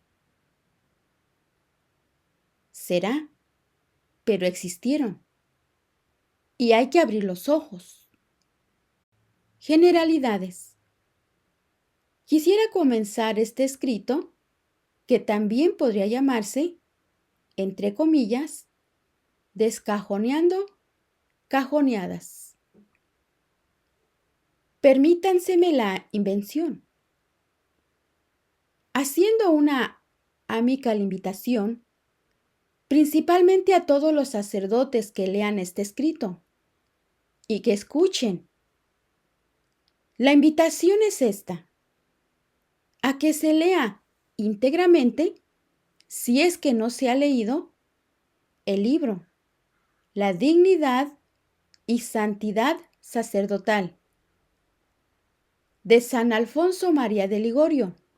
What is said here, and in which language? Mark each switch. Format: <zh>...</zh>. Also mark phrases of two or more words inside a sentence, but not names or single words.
<es>Será, pero existieron. Y hay que abrir los ojos. Generalidades. Quisiera comenzar este escrito, que también podría llamarse, entre comillas, descajoneando cajoneadas. Permítanseme la invención. Haciendo una amical invitación, principalmente a todos los sacerdotes que lean este escrito y que escuchen. La invitación es esta, a que se lea íntegramente, si es que no se ha leído, el libro, La dignidad y santidad sacerdotal, de San Alfonso María de Ligorio.</es>